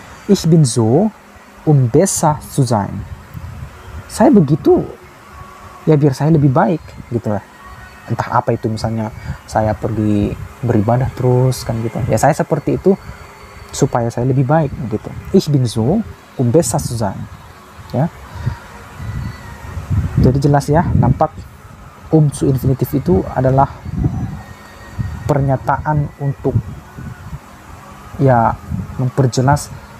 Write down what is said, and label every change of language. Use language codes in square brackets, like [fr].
[de] Ich bin so, besser zu sein. [id] Saya begitu, ya, biar saya lebih baik, gitu lah. Entah apa itu, misalnya saya pergi beribadah terus, kan, gitu. Ya, saya seperti itu supaya saya lebih baik, gitu. [de] Ich bin so, besser zu sein, ya. [id] Jadi jelas, ya, nampak zu infinitif itu adalah pernyataan untuk, ya, memperjelas